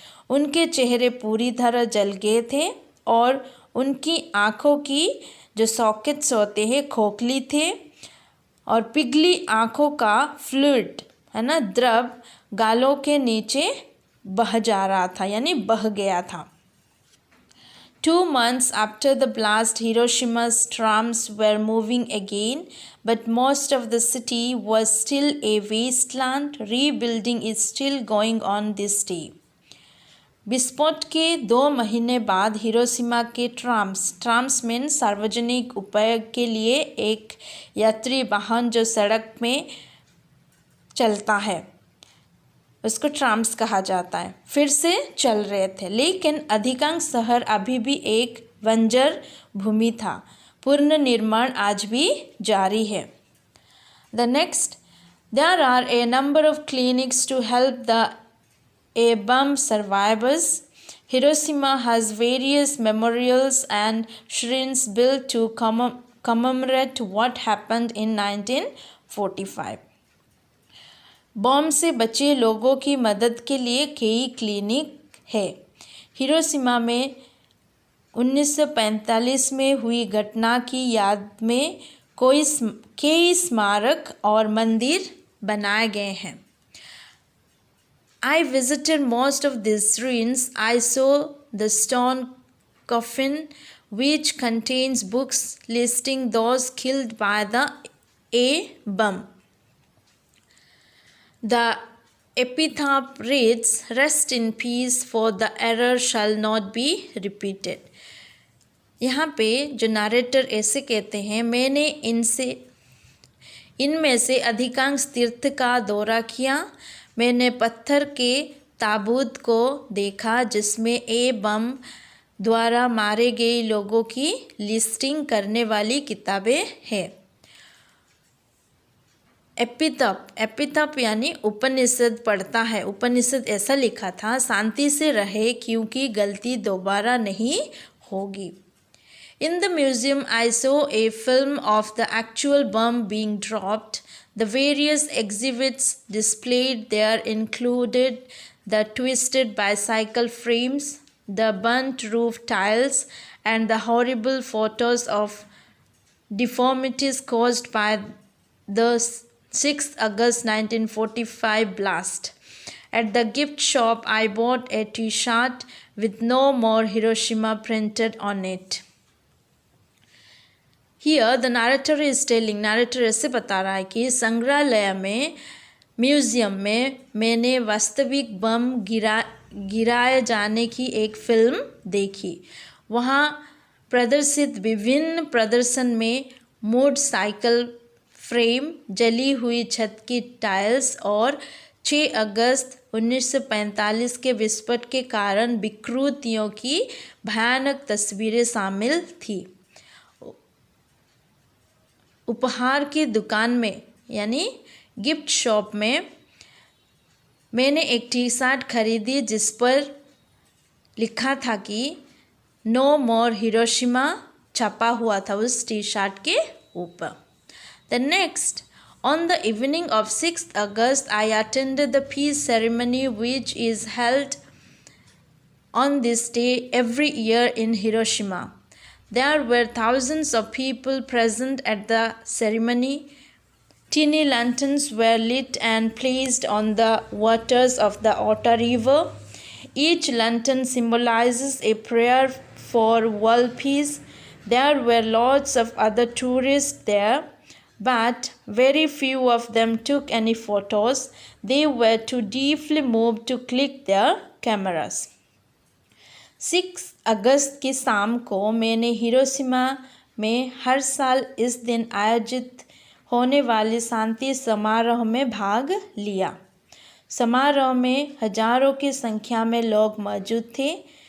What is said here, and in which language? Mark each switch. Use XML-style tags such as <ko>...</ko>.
<hi>उनके चेहरे पूरी तरह जल गए थे और उनकी आँखों की जो सॉकेट्स होते हैं खोखली थे और पिघली आँखों का फ्लूइड है ना द्रव गालों के नीचे बह जा रहा था यानी बह गया था।</hi> <en>2 months after the blast, Hiroshima's trams were moving again, but most of the city was still a wasteland. Rebuilding is still going on this day.</en> <hi>विस्फोट के 2 महीने बाद हिरोशिमा के ट्राम्स में सार्वजनिक उपयोग के लिए एक यात्री वाहन जो सड़क में चलता है उसको ट्राम्स कहा जाता है, फिर से चल रहे थे, लेकिन अधिकांश शहर अभी भी एक बंजर भूमि था। पूर्ण निर्माण आज भी जारी है।</hi> <en>The next, there are a number of clinics to help the bomb survivors. Hiroshima has various memorials and shrines built to commemorate what happened in 1945.</en> <hi>Bomb से बचे लोगों की मदद के लिए कई क्लिनिक है। हिरोशिमा में 1945 में हुई घटना की याद में कई स्मारक और मंदिर बनाए गए हैं।</hi> <en>I visited most of these ruins. I saw the stone coffin which contains books listing those killed by the A bomb. The epitaph reads, "Rest in peace, for the error shall not be repeated."</en> <hi>यहाँ पे जो narrator ऐसे कहते हैं, मैंने इनमें से अधिकांश तीर्थ का दौरा किया। मैंने पत्थर के ताबूत को देखा जिसमें ए बम द्वारा मारे गए लोगों की लिस्टिंग करने वाली किताबें हैं। एपितप यानी उपनिषद पढ़ता है। उपनिषद ऐसा लिखा था, शांति से रहे क्योंकि गलती दोबारा नहीं होगी।</hi> <en>In the museum, I saw a film of the actual bomb being dropped. The various exhibits displayed there included the twisted bicycle frames, the burnt roof tiles, and the horrible photos of deformities caused by the 6th August 1945 blast. At the gift shop, I bought a T-shirt with "No More Hiroshima" printed on it. Here the narrator is telling,</en> <hi>narrator ऐसे बता रहा है कि संग्रहालय में, museum में मैंने वास्तविक बम गिराए जाने की एक फिल्म देखी। वहाँ प्रदर्शित विभिन्न प्रदर्शन में मोटरसाइकिल फ्रेम, जली हुई छत की टाइल्स और 6 अगस्त 1945 के विस्फोट के कारण विकृतियों की भयानक तस्वीरें शामिल थी। उपहार की दुकान में यानी गिफ्ट शॉप में मैंने एक टी शर्ट खरीदी जिस पर लिखा था कि</hi> <en>"no more Hiroshima"</en> <hi>छपा हुआ था उस टी शर्ट के ऊपर।</hi> <en>The next, on the evening of 6th August, I attended the peace ceremony which is held on this day every year in Hiroshima. There were thousands of people present at the ceremony. Tiny lanterns were lit and placed on the waters of the Ota River. Each lantern symbolizes a prayer for world peace. There were lots of other tourists there, but very few of them took any photos. They were too deeply moved to click their cameras.</en> <hi>6 अगस्त की शाम को मैंने Hiroshima में हर साल इस दिन आयोजित होने वाले शांति समारोह में भाग लिया। समारोह में हजारों की संख्या में लोग मौजूद थे।</hi>